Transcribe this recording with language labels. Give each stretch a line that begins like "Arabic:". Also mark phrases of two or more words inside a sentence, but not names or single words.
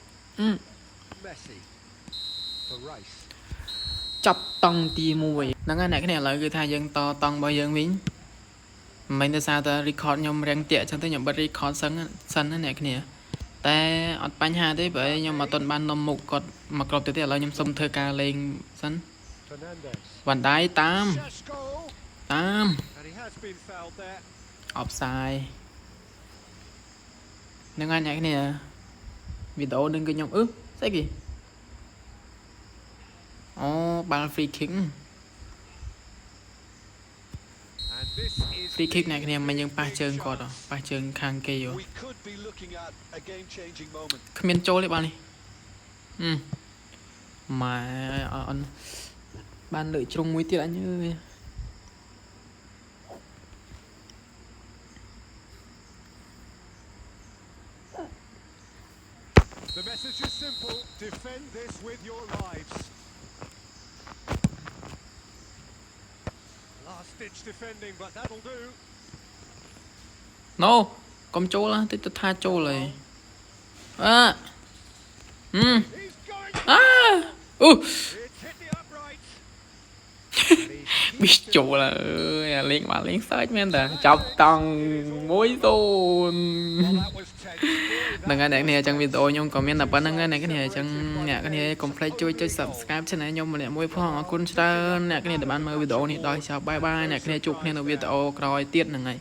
Khmer: ចាប់តង់ទី1ហ្នឹងហើយអ្នកគ្នាឥឡូវគឺថាយើងតតង់របស់យើងវិញមិនទៅសារតែ record ខ្ញុំរាំងតាក់អញ្ចឹងទៅខ្ញុំបិទ record សិនណាអ្នកគ្នាតែអត់បញ្ហាទេបើខ្ញុំអត់ទាន់បាននំមុខគាត់មកគ្រប់ទៅទេឥឡូវខ្ញុំសុំធ្វើការលេងសិនវ៉ាន់ដៃតាម offside ហ្នឹងហើយអ្នកគ្នាវីដេអូនឹងគឺខ្ញុំស្អីគេអូបាល់
English: free kick free kick
Khmer: អ្នកគ្នាមិនយើងប៉ះជើងគាត់ប៉ះជើងខាងគេយោគ្មានចូលទេបាល់នេះម៉ែអនបានលើកជ្រុងមួយទៀតអញអើយ
English: The message is simple. Defend this with your lives. Last ditch defending, but that'll do. No,
Khmer: កុំចូលតិចទៅថាចូលហើយប៊ីសចូលហើយលេងបាល់លេងសើចមែនតាចាប់តង់1-0 ហ្នឹងហើយអ្នកនេះអញ្ចឹងវីដេអូខ្ញុំក៏មានតែប៉ុណ្្នឹងហើយអ្នកនេះអញ្ចឹងអ្នកនេះកុំភ្លេចជួយចុច
English: Subscribe Channel
Khmer: ខ្ញុំម្នាក់មួយផងអរគុណច្រើនអ្នកនេះដែលបានមើលវីដេអូនេះដល់ចប់បាយបាយអ្នកនេះជួបគ្នានៅវីដេអូក្រោយទៀតហ្នឹងហើយ